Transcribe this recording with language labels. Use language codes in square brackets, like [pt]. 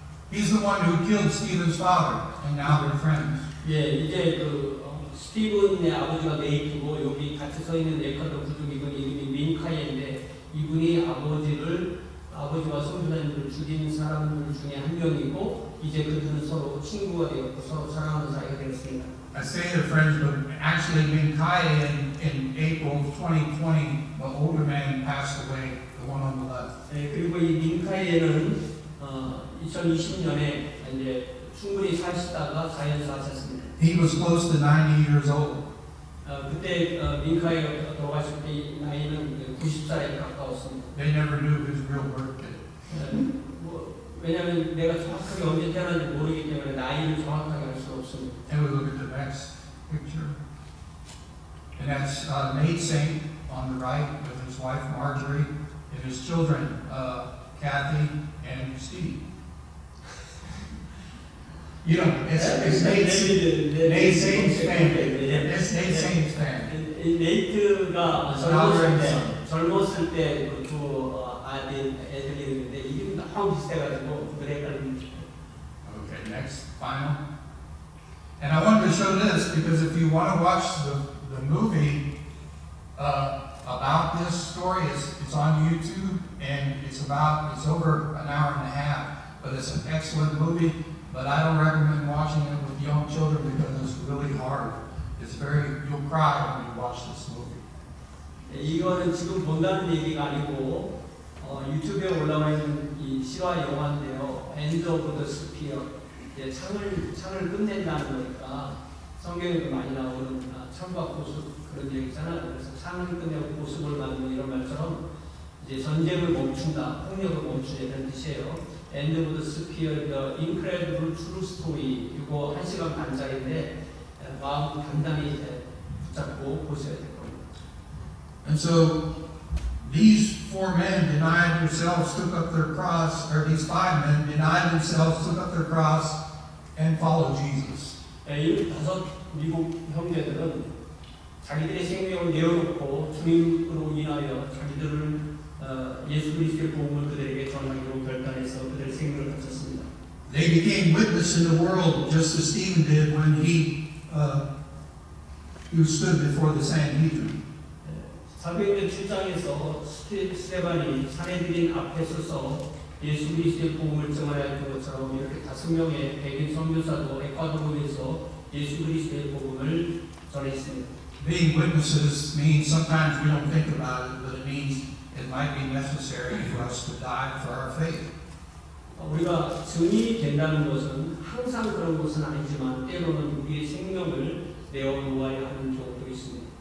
[en] He's the one who killed Stephen's father, and now they're friends. [ko] 예, 이제 스티븐의 아버지가 네이트고 여기 같이 서 있는 에콰도르 부족이군 이름이 민카이인데 이분이 아버지와 선교사님들을 죽인 사람들 중에 한 명이고 이제 그들은 서로 친구가 되었고 서로 사랑하는 사이가 되었습니다. [en] I say they're friends, but actually Minkai in April of 2020, the older man passed away, the one on the left. [ko] 예, 그리고 이 민카이에는 2020년에 이제 충분히 사시다가 자연사하셨습니다. [en] He was close to 90 years old. [ko] 그때 민카이가 돌아가실 때 나이는 90살에 가까웠습니다. [en] They never knew his real birthday. [ko] 왜냐하면 내가 정확하게 언제 태어났는지 모르기 때문에 나이를 정확하게 알 수 없습니다. [en] And we look at the next picture. And that's Nate Saint on the right with his wife Marjorie and his children Kathy and Steve. You know, it's Nate Saint's family. It's Nate Saint's family. [ko] 네이트가 젊었을 때 그 두 애들이 있는데 이름이 너무 비슷해가지고 그걸 헷갈립니다. [en] Okay, next, final. And I wanted to show this because if you want to watch the movie about this story, it's on YouTube and it's over an hour and a half, but it's an excellent movie. But I don't recommend watching it with young children because it's really hard. You'll cry when you watch this movie. [ko] 이거는 지금 본다는 얘기가 아니고 유튜브에 올라와 있는 이 실화 영화인데요. 엔드 오브 더 스피어. 창을 끝낸다는 거니까 성경에도 많이 나오는 창과 고수 그런 얘기 있잖아요. 그래서 창을 끝내고 고수를 만드는 이런 말처럼 이제 전쟁을 멈춘다, 폭력을 멈추다 이런 뜻이에요. [en] 엔드 오브 더 스피어, The Incredible True Story. [ko] 이거 1시간 반짜리인데 마음 단단히 붙잡고 보셔야 될 겁니다. [en] And so these 4 men denied themselves, took up their cross, or these 5 men denied themselves, took up their cross, and followed Jesus. [ko] 이 5 미국 형제들은 자기들의 생명을 내어놓고 주님으로 인하여 자기들을 예수 그리스도의 복음을 그들에게 전하기로 결단해서 그들의 생명을 바쳤습니다. [en] They became witness in the world just as Stephen did when he stood before the Sanhedrin. [ko] 사도행전 7장에서 스데반이 사내들인 앞에 서서 예수 그리스도의 복음을 증언할 것처럼 이렇게 5명의 백인 선교사도 에콰도르에서 예수 그리스도의 복음을 전했습니다. [en] being witnesses means sometimes we don't think about it, but it means it might be necessary for us to die for our faith. [ko] 우리가 증인이 된다는 것은 항상 그런 것은 아니지만 때로는 우리의 생명을 내어놓아야 하는 경우도 있습니다.